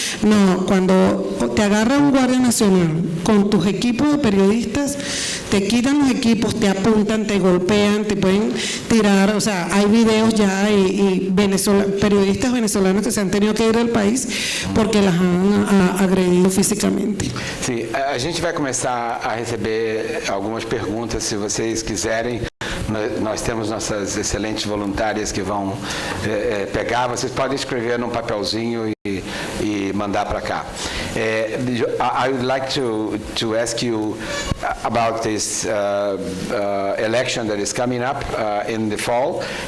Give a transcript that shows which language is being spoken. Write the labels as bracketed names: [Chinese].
[Spanish] No, cuando te agarra un guardia nacional con tus equipos de periodistas, te quitan los equipos, te apuntan, te golpean, te pueden tirar. O sea, hay videos ya y periodistas venezolanos que se han tenido que ir del país porque las han agredido físicamente. [Portuguese] Sim, a gente vai começar a receber algumas perguntas, se vocês quiserem. Nós temos nossas excelentes voluntárias que vão pegar. Vocês podem escrever num papelzinho e mandar para cá. [English] I would like to ask you, about this election that is coming up in the fall.